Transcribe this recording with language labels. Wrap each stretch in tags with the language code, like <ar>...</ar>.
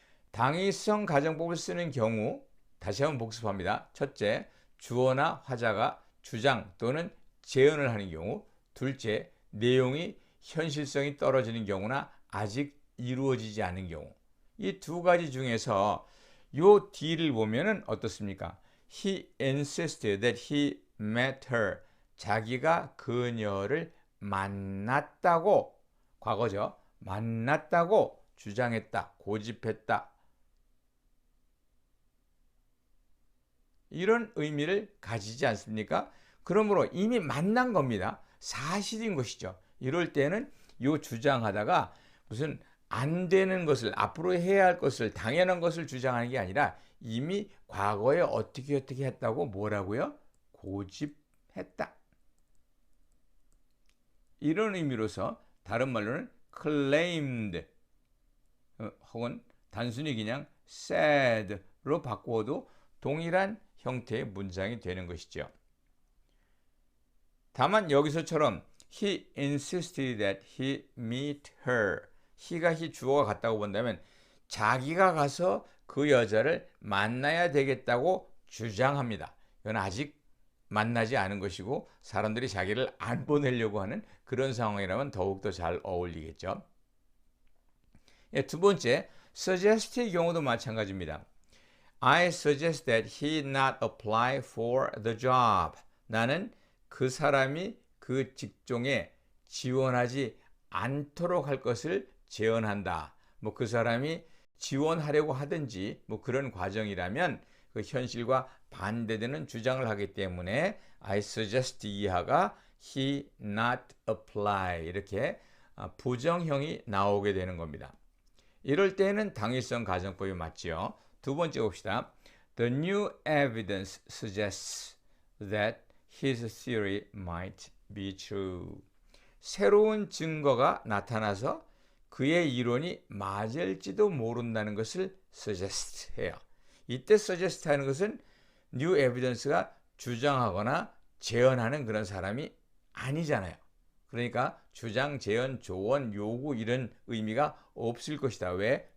<ko>당위성 가정법을 쓰는 경우 다시 한번 복습합니다. 첫째, 주어나 화자가 주장 또는 제언을 하는 경우. 둘째, 내용이 현실성이 떨어지는 경우나 아직 이루어지지 않은 경우. 이 두 가지 중에서 요 D를 보면은 어떻습니까?</ko> <en>He insisted that he met her.</en> <ko>자기가 그녀를 만났다고, 과거죠. 만났다고 주장했다, 고집했다. 이런 의미를 가지지 않습니까? 그러므로 이미 만난 겁니다. 사실인 것이죠. 이럴 때는 이 주장하다가 무슨 안 되는 것을, 앞으로 해야 할 것을, 당연한 것을 주장하는 게 아니라 이미 과거에 어떻게 했다고 뭐라고요? 고집했다. 이런 의미로서 다른 말로는 claimed 혹은 단순히 그냥 said로 바꾸어도 동일한 형태의 문장이 되는 것이죠. 다만 여기서처럼</ko> <en>he insisted that he meet her.</en> <ko>he가 he 주어가 같다고 본다면 자기가 가서 그 여자를 만나야 되겠다고 주장합니다. 이건 아직 만나지 않은 것이고 사람들이 자기를 안 보내려고 하는 그런 상황이라면 더욱더 잘 어울리겠죠. 두 번째, suggest의 경우도 마찬가지입니다.</ko> <en>I suggest that he not apply for the job.</en> <ko>나는 그 사람이 그 직종에 지원하지 않도록 할 것을 제언한다. 그 사람이 지원하려고 하든지 그런 과정이라면 그 현실과 반대되는 주장을 하기 때문에 I suggest 이하가</ko> <en>he not apply</en> <ko>이렇게 부정형이 나오게 되는 겁니다. 이럴 때는 당위성 가정법이 맞지요. 두 번째 봅시다.</ko> <en>The new evidence suggests that his theory might be true.</en> <ko>새로운 증거가 나타나서 그의 이론이 맞을지도 모른다는 것을 suggest 해요. 이때 suggest 하는 것은 new evidence가 주장하거나 제언하는 그런 사람이 아니잖아요. 그러니까 주장, 제언, 조언, 요구 이런 의미가 없을 것이다. 왜?</ko>